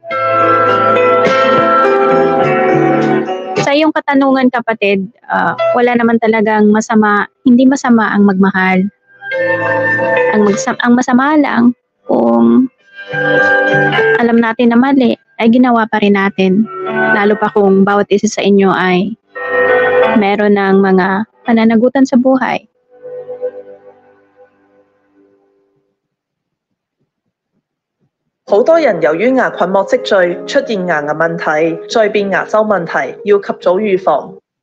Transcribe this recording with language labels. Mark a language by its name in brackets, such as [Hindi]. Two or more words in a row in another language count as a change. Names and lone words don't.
[Filipino] Sa iyong katanungan, kapatid, wala naman talagang masama, hindi masama ang magmahal. Ang masama lang kung alam natin na mali, ay ginawa pa rin natin. Lalo pa kung bawat isa sa inyo ay meron ng mga pananagutan sa buhay. [Cantonese] 好多人由於牙菌膜積聚出現牙齦問題，再變牙周問題，要及早預防。